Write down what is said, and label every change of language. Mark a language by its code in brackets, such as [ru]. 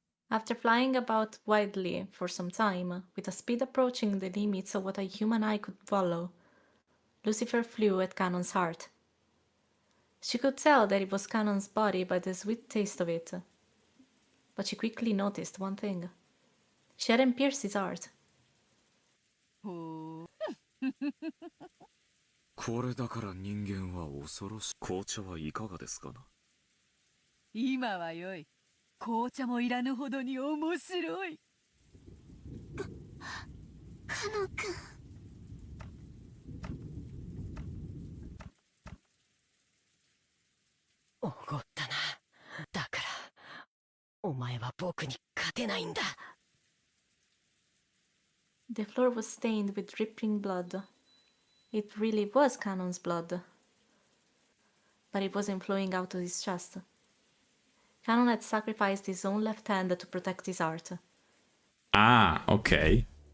[en] After flying about wildly for some time, with a speed approaching the limits of what a human eye could follow, Lucifer flew at Canon's heart. She could tell that it was Canon's body by the sweet taste of it. But she quickly noticed one thing. She hadn't pierced his heart. [ja] これだから人間は恐ろしい。紅茶はいかがですかな。今はよい。紅茶もいらぬほどに面白い。カノン君。おごったな。だからお前は僕に勝てないんだ。 [en] The floor was stained with dripping blood. It really was Canon's blood. But it wasn't flowing out of his chest. Canon had sacrificed his own left hand to protect his heart. Ah, okay.